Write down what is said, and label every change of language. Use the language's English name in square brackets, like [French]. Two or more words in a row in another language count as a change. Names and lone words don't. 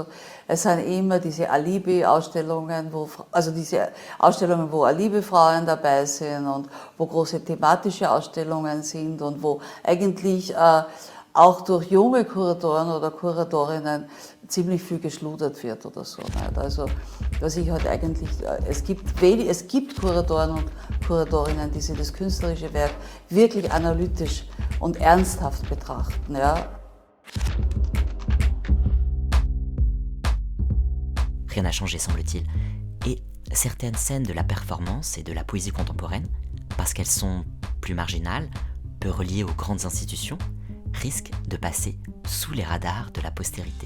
[German] Es sind immer diese Alibi-Ausstellungen, wo Alibi-Frauen dabei sind und wo große thematische Ausstellungen sind und wo eigentlich auch durch junge Kuratoren oder Kuratorinnen ziemlich viel geschludert wird oder so. Nicht? Also, was ich halt eigentlich, es gibt Kuratoren und Kuratorinnen, die das künstlerische Werk wirklich analytisch und ernsthaft betrachten. Ja. [French] Rien n'a changé, semble-t-il. Et certaines scènes de la performance et de la poésie contemporaine, parce qu'elles sont plus marginales, peu reliées aux grandes institutions, risquent de passer sous les radars de la postérité.